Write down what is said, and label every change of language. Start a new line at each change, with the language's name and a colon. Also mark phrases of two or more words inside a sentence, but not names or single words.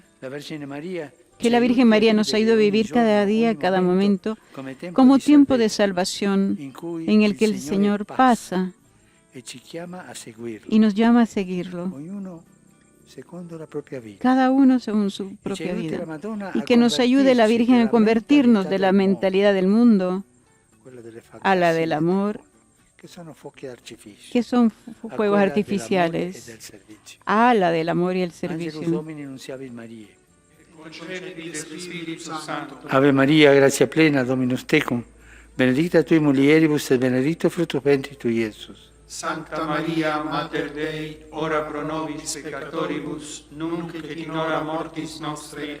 Spanish: Que la Virgen María nos ayude a vivir cada día, cada momento, como tiempo de salvación en el que el Señor pasa y nos llama a seguirlo, cada uno según su propia vida. Y que nos ayude la Virgen a convertirnos de la mentalidad del mundo a la del amor, que son fuegos artificiales, a la del amor y el servicio.
Latin: Ave Maria, gratia plena, Dominus tecum, benedicta tui mulieribus et benedictus fructus ventris tui, Iesus. Sancta Maria, Mater Dei, ora pro nobis peccatoribus, nunc et in hora mortis nostre.